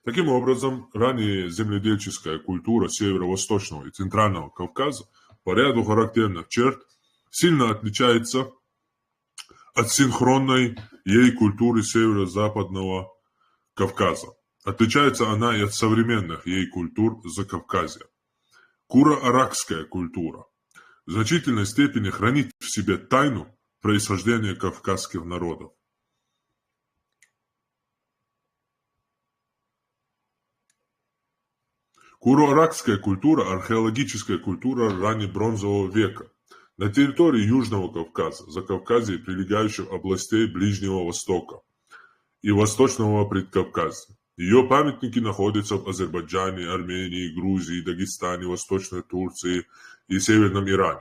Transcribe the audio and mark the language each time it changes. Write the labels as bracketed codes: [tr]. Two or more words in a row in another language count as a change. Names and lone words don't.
[ru] Таким образом, ранее земледельческая культура Северо-Восточного и Центрального Кавказа по ряду характерных черт сильно отличается от синхронной ей культуры Северо-Западного Кавказа. Отличается она и от современных ей культур Закавказья. Куро-аракская культура в значительной степени хранит в себе тайну происхождения кавказских народов. Куро-аракская культура – археологическая культура раннебронзового века на территории Южного Кавказа, Закавказья и прилегающих областей Ближнего Востока и Восточного Предкавказья. Ее памятники находятся в Азербайджане, Армении, Грузии, Дагестане, Восточной Турции и Северном Иране.